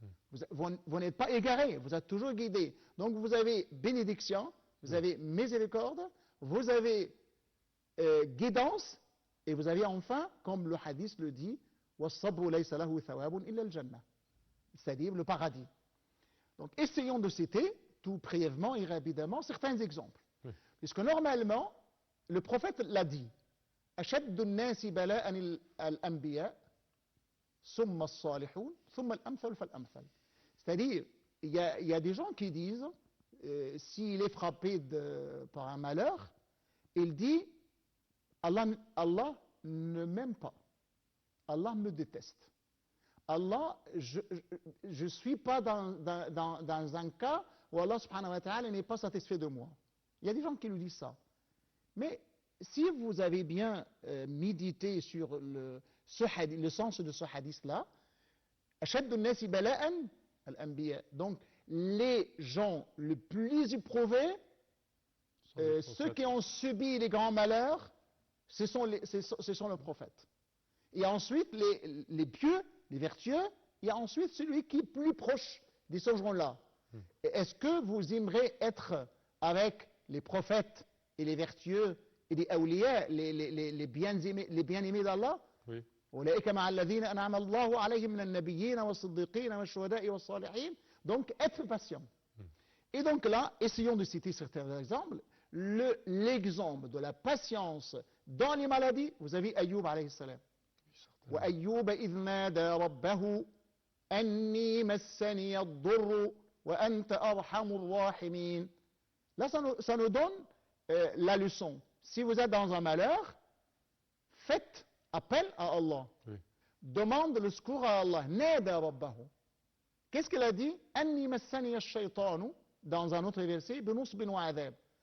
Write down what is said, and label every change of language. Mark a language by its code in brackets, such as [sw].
[fr] Vous n'êtes pas égaré, vous êtes toujours guidé. Donc vous avez bénédiction, vous avez miséricorde, vous avez guidance, et vous avez enfin, comme le hadith le dit, [ar] وَالصَّبْرُ لَيْسَ لَهُ ثَوَابٌ إِلَّا الْجَنَّةِ. [fr] C'est-à-dire le paradis. Donc essayons de citer, tout brièvement et rapidement, certains exemples. Puisque normalement, le prophète l'a dit, [ar] أَشَدُّ النَّاسِ بَلَاءً الْأَنْبِيَاءِ ثُمَّ الصَّالِحُونَ ثُمَّ الْأَمْثَلُ فَالْأَمْثَلُ. [fr] C'est-à-dire, il y a des gens qui disent, s'il est frappé par un malheur, il dit, Allah ne m'aime pas. Allah me déteste. Allah, je ne suis pas dans un cas où Allah subhanahu wa ta'ala n'est pas satisfait de moi. Il y a des gens qui nous disent ça. Mais si vous avez bien médité sur le sens de ce hadith-là, [ar] أشد الناس بلاءً الأنبياء. [fr] Donc, les gens les plus éprouvés, ceux qui ont subi les grands malheurs, ce sont les prophètes. Et ensuite, les pieux, les vertueux, il y a ensuite celui qui est plus proche de ces gens-là. Est-ce que vous aimeriez être avec les prophètes et les vertueux et les awliya, les bien-aimés d'Allah? Oui. [ar] أولئك مع الذين أنعم الله عليهم من النبيين والصديقين والشهداء والصالحين. [fr] Donc, être patient. Et donc là, essayons de citer certains exemples. L'exemple de la patience dans les maladies, vous avez Ayyub alayhi salam. [ar] وأيوب إذ نادى ربه أني مسني الضر وأنت أرحم الراحمين. [fr] Là, ça nous donne la leçon. Si vous êtes dans un malheur, faites appel à Allah. Demande le secours à Allah. [ar] Nada rabbahu. [fr] Qu'est-ce qu'il a dit? [ar] Anni massani ash-shaytanu, [fr] dans un autre verset, [ar] binusbin wa adhab.